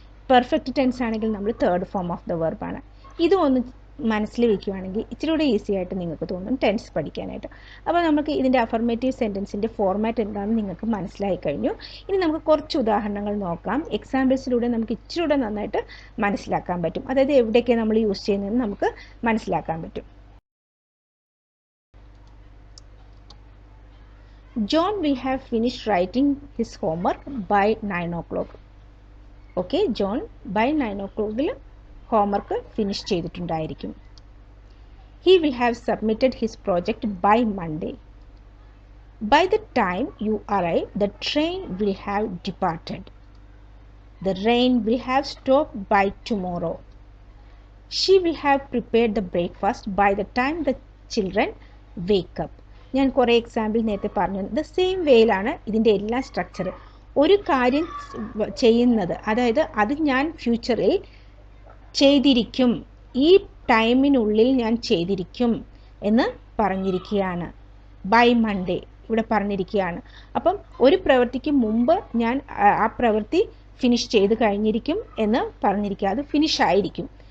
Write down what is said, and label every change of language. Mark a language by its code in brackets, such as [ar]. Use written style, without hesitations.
[ml] Perfect tense ആണെങ്കിൽ നമ്മൾ third form of the വെർബാണ്. ഇതും ഒന്ന് മനസ്സിൽ വയ്ക്കുകയാണെങ്കിൽ ഇച്ചിരി കൂടെ ഈസി ആയിട്ട് നിങ്ങൾക്ക് തോന്നും ടെൻസ് പഠിക്കാനായിട്ട്. അപ്പോൾ നമുക്ക് ഇതിൻ്റെ അഫർമേറ്റീവ് സെൻറ്റൻസിൻ്റെ ഫോർമാറ്റ് എന്താണെന്ന് നിങ്ങൾക്ക് മനസ്സിലായി കഴിഞ്ഞു. ഇനി നമുക്ക് കുറച്ച് ഉദാഹരണങ്ങൾ നോക്കാം. എക്സാമ്പിൾസിലൂടെ നമുക്ക് ഇച്ചിരി കൂടെ നന്നായിട്ട് മനസ്സിലാക്കാൻ പറ്റും. അതായത് എവിടെയൊക്കെ നമ്മൾ യൂസ് ചെയ്യുന്നതെന്ന് നമുക്ക് മനസ്സിലാക്കാൻ പറ്റും. [en] John will have finished writing his homework by 9 o'clock. [ml] Okay, John by 9 o'clock homework finish ചെയ്തിട്ടുണ്ടായിരിക്കും. [en] He will have submitted his project by Monday. By the time you arrive, the train will have departed. The rain will have stopped by tomorrow. She will have prepared the breakfast by the time the children wake up. [ml] ഞാൻ കുറേ example നേരത്തെ പറഞ്ഞു. The same വേയിലാണ് ഇതിൻ്റെ എല്ലാ structure. ഒരു കാര്യം ചെയ്യുന്നത്, അതായത് അത് ഞാൻ ഫ്യൂച്ചറിൽ ചെയ്തിരിക്കും, ഈ ടൈമിനുള്ളിൽ ഞാൻ ചെയ്തിരിക്കും എന്ന് പറഞ്ഞിരിക്കുകയാണ്. ബൈ മൺഡേ ഇവിടെ പറഞ്ഞിരിക്കുകയാണ്. അപ്പം ഒരു പ്രവൃത്തിക്ക് മുമ്പ് ഞാൻ ആ പ്രവൃത്തി ഫിനിഷ് ചെയ്ത് കഴിഞ്ഞിരിക്കും എന്ന് പറഞ്ഞിരിക്കുക. അത് ഫിനിഷ് ആയിരിക്കും.